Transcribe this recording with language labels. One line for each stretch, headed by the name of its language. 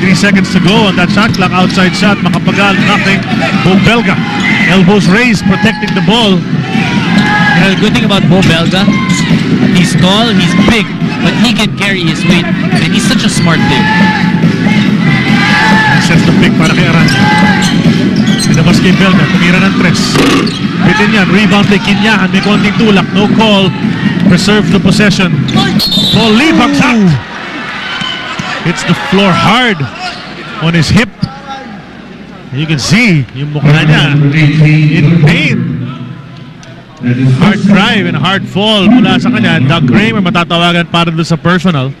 English: 3 seconds to go on that shot clock. Outside shot. Makapagal. Nothing. Bo Belga. Elbows raised. Protecting the ball. The good thing about Bo Belga, he He's tall, he's big, but he can carry his weight. And he's such a smart player. Sets the pick para kay Aranya.
Filipino: Pinabas kay Belga, tumira ng 3. Bitin yan, rebound kay Kinyahan, may konting tulak, no call.
English: Preserve the possession. Paul Lee, bagsak! Hits the floor hard on his hip. You can see
Filipino: yung mukha niya
English: in pain. Hard drive and hard fall
Filipino: mula sa kanya. Doug Kramer matatawagan para doon sa personal.